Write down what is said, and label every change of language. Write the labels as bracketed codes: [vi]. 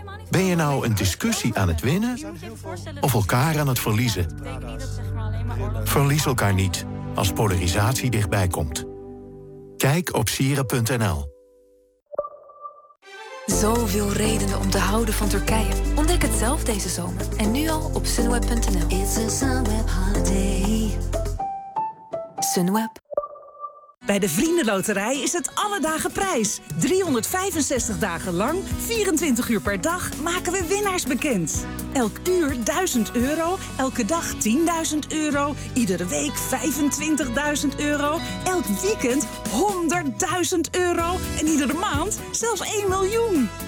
[nl] Ben je nou een discussie aan het winnen of elkaar aan het verliezen? Verlies elkaar niet als polarisatie dichtbij komt. Kijk op sieren.nl. Zoveel redenen om te houden van Turkije. Ontdek het zelf deze zomer. En nu al op sunweb.nl. [en] It's a Sunweb holiday. Sunweb. [nl] Bij de VriendenLoterij is het alle dagen prijs. 365 dagen lang, 24 uur per dag maken we winnaars bekend. Elk uur 1000 euro, elke dag 10.000 euro, iedere week 25.000 euro, elk weekend 100.000 euro en iedere maand zelfs 1 miljoen.